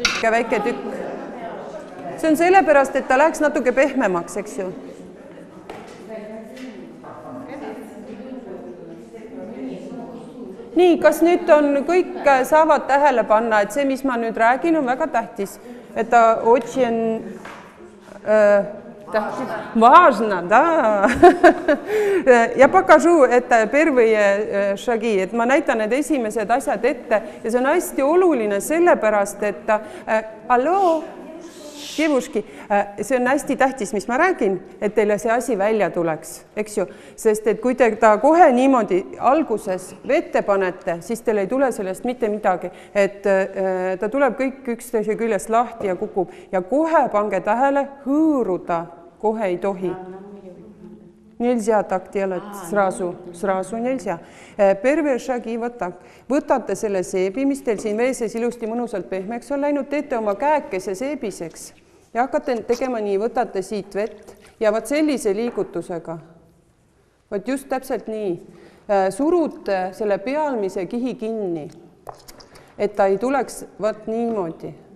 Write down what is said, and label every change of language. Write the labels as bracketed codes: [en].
[et] Väike tükk. See on sellepärast, et ta läheks natuke pehmemaks, eks ju. Nii, kas nüüd on kõik saavad tähele panna, et see, mis ma nüüd räägin, on väga tähtis. Et ta [ru] очень важно, да. [et] Ja [ru] покажу это первые шаги, [et] et ma näitan need esimesed asjad ette ja see on hästi oluline sellepärast, et alloo, Jevuski, see on hästi tähtis, mis ma räägin, et teile see asi välja tuleks, eks ju, sest et kui te ta kohe niimoodi alguses vette panete, siis teil ei tule sellest mitte midagi, et ta tuleb kõik üksteise küljest lahti ja kukub ja kohe pange tähele, hõõruda kohe ei tohi. [ru] Нельзя так делать сразу нельзя. Первые шаги вот так. [et] Võtate selle seebi, mis teil siin veeses ilusti mõnusalt pehmeks on läinud, teete oma käekese seebiseks ja hakkate tegema nii, võtate siit vett ja vaat sellise liigutusega, vaat just täpselt nii, surute selle pealmise kihi kinni, et ta ei tuleks vaat niimoodi.